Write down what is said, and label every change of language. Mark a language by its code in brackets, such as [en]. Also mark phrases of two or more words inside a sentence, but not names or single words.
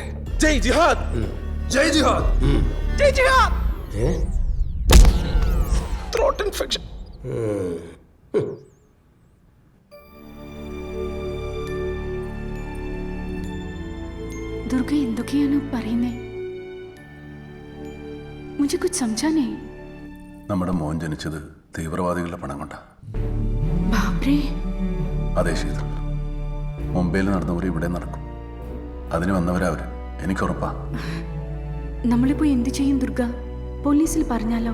[hi] जय जिहाद! जय जिहाद! जय जिहाद! [en] throat infection. [ml] ദുർഗ എന്തൊക്കെയാണ് പറയുന്നേ? [hi] മുझे कुछ समझा नहीं. [ml] നമ്മുടെ മോൻ ജനിച്ചത് തീവ്രവാദികളുടെ പണം കൊണ്ടാ. ബാപ്രേ. അതെ ശീതൾ, മുംബൈയിൽ നടന്നവർ ഇവിടെ നടക്കും. അതിന് വന്നവരവര്, എനിക്കുറപ്പാ. നമ്മളിപ്പോ എന്ത് ചെയ്യും ദുർഗ? പോലീസിൽ പറഞ്ഞാലോ?